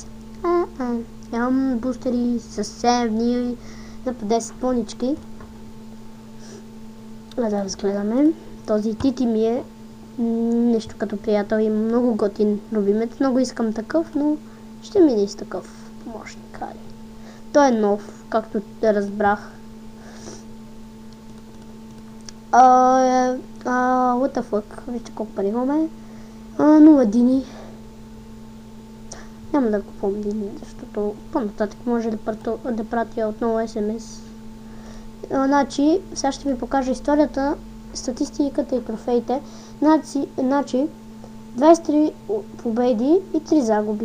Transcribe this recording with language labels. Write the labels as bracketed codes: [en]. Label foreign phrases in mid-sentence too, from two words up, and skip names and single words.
[bg] Имам бустери с 7 дни за по 10 понички. Да разгледаме. Този Тити ми е нещо като приятел и много готин любимец. Много искам такъв, но ще мине и с такъв помощник. Той е нов, както разбрах. [en] What the fuck? [bg] Вижте колко пари имаме. 0 дини. Няма да купувам дини, защото по-нататък може да пратя отново SMS. Значи, сега ще ви покажа историята, статистиката и трофеите. Значи, 23 победи и 3 загуби.